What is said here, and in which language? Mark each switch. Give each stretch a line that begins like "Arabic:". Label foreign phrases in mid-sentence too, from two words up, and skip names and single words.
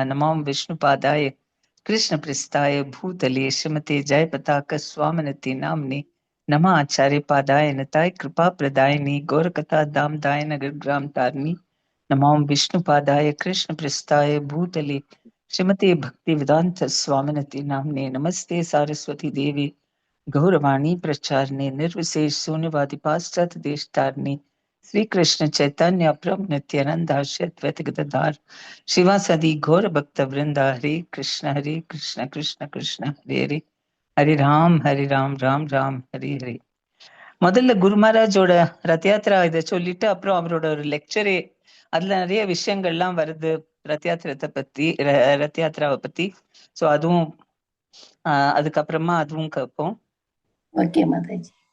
Sanskrit: नमो विष्णुपादाय कृष्णप्रेष्ठाय भूतले श्रीमते जयपताक स्वामिनिति नाम्ने नमः. आचार्य पादाय निताय कृपा प्रदायिने गौरकथा धामदाय नगर ग्राम तारिणे नमो विष्णुपादाय कृष्णप्रेष्ठाय भूतले श्रीमते भक्ति वेदान्त स्वामिनिति नाम्ने नमस्ते सारस्वते देवे गौरवाणी प्रचारणे निर्विशेष शून्यवादी पाश्चात्य देश तारणे श्री कृष्ण चैतन्य प्रभु नित्यानंद अद्वैत गदाधर शिवासदि गौर भक्त वृंदा. हरे कृष्ण कृष्ण कृष्ण हरे हरे, हरे राम राम राम हरे हरे.
Tamil: முதல்ல குரு மகாராஜோட ரத யாத்திரா இதை சொல்லிட்டு அப்புறம் அவரோட ஒரு லெக்சரே அதுல நிறைய விஷயங்கள்லாம் வருது ரத யாத்திரத்தை பத்தி, ரத யாத்திராவை பத்தி. சோ அதுவும் அதுக்கப்புறமா அதுவும் கேட்போம். ஓகே மாதாஜி.